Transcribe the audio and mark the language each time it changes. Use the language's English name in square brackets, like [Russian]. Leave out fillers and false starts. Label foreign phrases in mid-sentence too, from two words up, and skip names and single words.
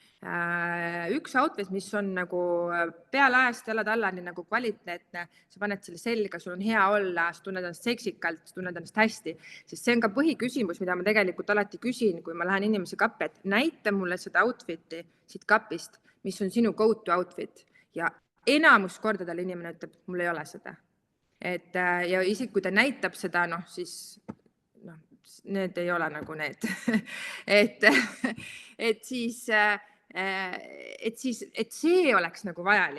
[Estonian] Üks outfit, mis on nagu pealaest jalad allani nagu kvaliteetne, sa paned selle selga, sul on hea olla, sa tunned ennast seksikalt, sa tunned ennast hästi, sest see on ka põhiküsimus, mida ma tegelikult alati küsin, kui ma lähen inimese kappi, et näita mulle seda outfit'i siit kapist, mis on sinu [English] go-to outfit [Estonian] ja enamus kordadel inimene ütleb, mul ei ole seda. Ja isegi kui ta näitab seda, siis need ei ole nagu need. Et see oleks nagu vajalik.